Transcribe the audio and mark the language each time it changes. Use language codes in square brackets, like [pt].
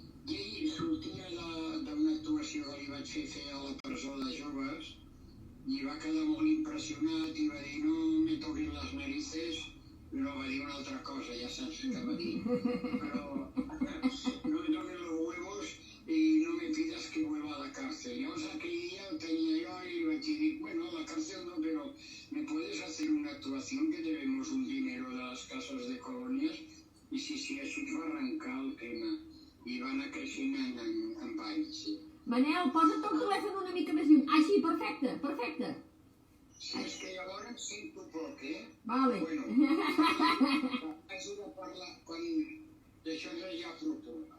[ca] I ell sortia d'una actuació que li vaig fer a la presó de joves i va quedar molt impressionat i va dir, no me toquin les narices, no va dir una altra cosa, ja saps què va dir, però [es] no me toquen los huevos y no me pidas que vuelva a la cárcel. [ca] Llavors aquell dia el tenia jo i li vaig dir, [es] bueno, a la cárcel no, pero ¿me puedes hacer una actuación que debemos un dinero de las casas de colonias? [ca] I sí, així va arrencar el tema. I va anar creixent en ball, sí. Manel, posa't el telèfon una mica més lluny. Ah, sí, perfecte. Sí, és que llavors sento poc, Vale. Bueno, haig de parlar quan d'això ja propos.